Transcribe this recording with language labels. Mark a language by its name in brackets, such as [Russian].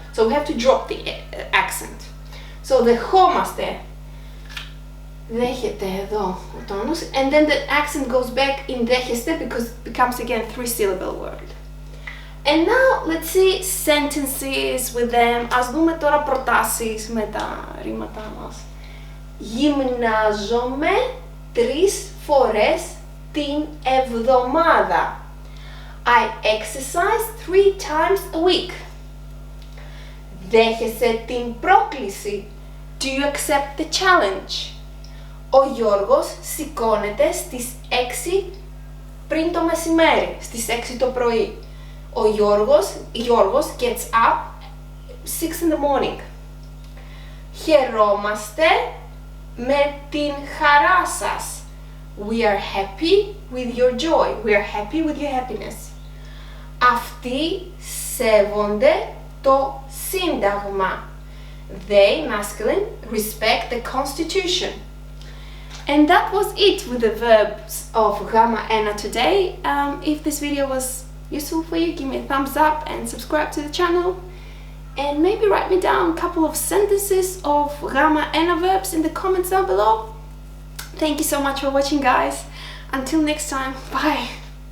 [English] So we have to drop the accent. So [Greek] δεχόμαστε, δέχεται εδώ ο τόνος, [English] and then the accent goes back in δέχεστε because it becomes again 3-syllable word. And now let's see sentences with them. [Greek] Ας δούμε τώρα προτάσεις με τα ρήματά μας. Γυμνάζομαι 3 φορές την εβδομάδα. [English] I exercise 3 times a week. [Greek] Δέχεσαι την πρόκληση. [English] Do you accept the challenge? [Greek] Ο Γιώργος σηκώνεται στις 6 πριν το μεσημέρι, στις 6 το πρωί. [English] Ο Γιώργος gets up 6 in the morning. [Greek] Χαιρόμαστε με την χαρά σας. [English] We are happy with your joy. We are happy with your happiness. [Greek] Αυτοί σέβονται το Σύνταγμα. [English] They, masculine, respect the Constitution. And that was it with the verbs of γ1 today. If this video was useful for you, give me a thumbs up and subscribe to the channel. And maybe write me down a couple of sentences of γ1 verbs in the comments down below. Thank you so much for watching, guys. Until next time, bye.